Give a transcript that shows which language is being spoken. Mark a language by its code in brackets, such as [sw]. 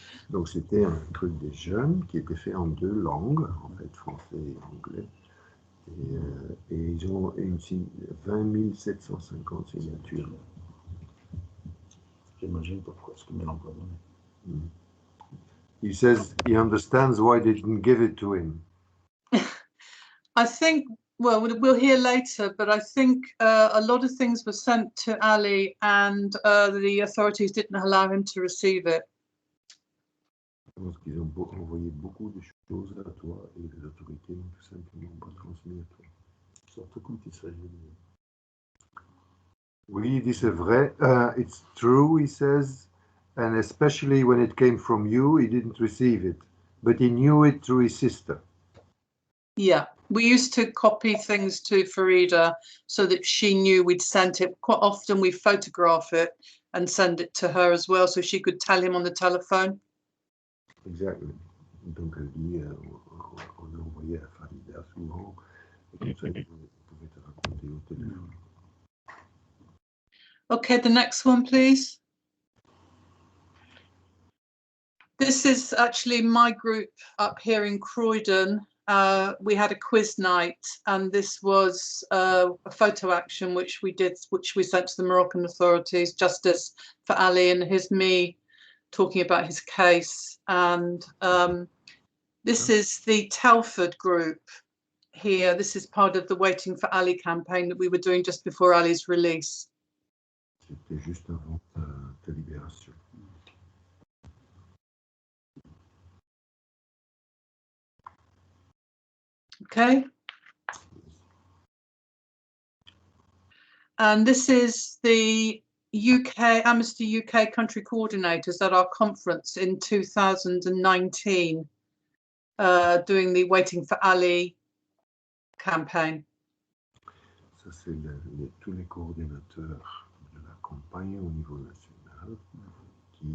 [fr] Donc c'était un truc des jeunes qui était fait en 2 langues, en fait français et anglais. Et ils ont 20 750 signatures. J'imagine pourquoi ce que me l'ont pas donné. [en] He says he understands why they didn't give it to him. I think, well, we'll hear later, but I think a lot of things were sent to Ali and the authorities didn't allow him to receive it. [fr] Je pense qu'ils ont envoyé beaucoup de choses à toi et les autorités n'ont tout simplement pas transmis à toi. Surtout quand il s'agit de... Oui, il dit c'est vrai. [en] It's true, he says, and especially when it came from you, he didn't receive it, but he knew it through his sister. Yeah, we used to copy things to Farida so that she knew we'd sent it. Quite often we photograph it and send it to her as well so she could tell him on the telephone. Exactly. [fr] Donc elle dit, on a envoyé à Farida souvent, et comme ça, il pouvait te raconter au téléphone. [en] Okay, the next one, please. This is actually my group up here in Croydon. We had a quiz night, and this was a photo action which we sent to the Moroccan authorities, Justice for Ali, and here's me talking about his case. And this is the Telford group here. This is part of the Waiting for Ali campaign that we were doing just before Ali's release. [fr] C'était juste avant ta libération. [en] Okay. And this is the Amnesty UK country coordinators at our conference in 2019, doing the Waiting for Ali campaign. [fr] Ça, c'est tous les coordinateurs de la campagne au niveau national qui